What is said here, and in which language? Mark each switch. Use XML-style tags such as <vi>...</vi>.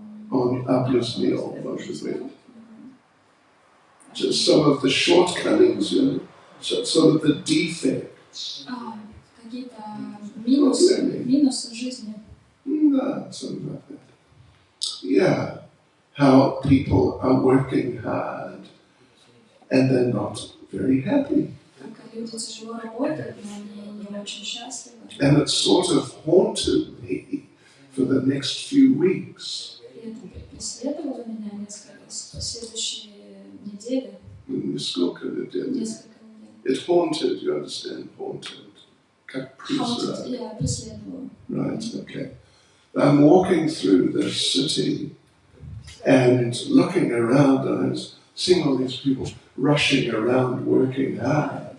<ru>On объяснил, может быть.</ru> <en>Just some of the shortcomings, you know, some of the defects.</en> <ru>Какие-то минусы жизни.</ru> <en>No, something like that. Yeah, how people are working hard and they're not very happy.</en> <ru>Как люди тяжело работают, но они не очень счастливы.</ru> <en>And it sort of haunted me for the next few weeks.</en> <ru>И это преследовало меня несколько следующие недели. Несколько недель.</ru> <en>It haunted, you understand, haunted.</en> <ru>Как призрак. Я преследовала.</ru> <en>Right, okay. I'm walking through the city and looking around and I was seeing all these people rushing around working hard.</en>